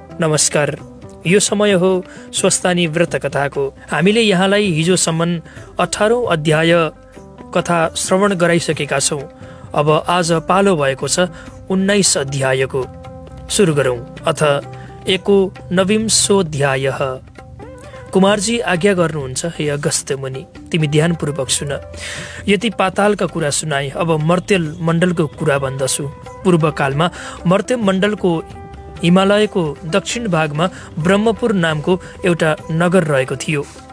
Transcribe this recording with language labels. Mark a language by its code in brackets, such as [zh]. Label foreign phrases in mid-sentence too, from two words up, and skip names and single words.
[ne] नमस्कार। यो समय हो स्वस्थानी व्रत कथाको। हामीले यहाँलाई हिजोसम्म 18औं अध्याय कथा श्रवण गराइसकेका छौँ। अब आज पालो भएको छ 19 अध्यायको। सुरु गरौँ। [sa] अथ एको नविंशोऽध्यायः। [ne] कुमारजी आज्ञा गर्नुहुन्छ, हे अगस्त्य मुनि, तिमी ध्यानपूर्वक सुन। यति पातालका कुरा सुनाए, अब मर्त्यल मण्डलको कुरा भन्दछु। पूर्वकालमा मर्त्य मण्डलको हिमालयको दक्षिण भागमा ब्रह्मपुर नामको एउटा नगर रहेको थियो।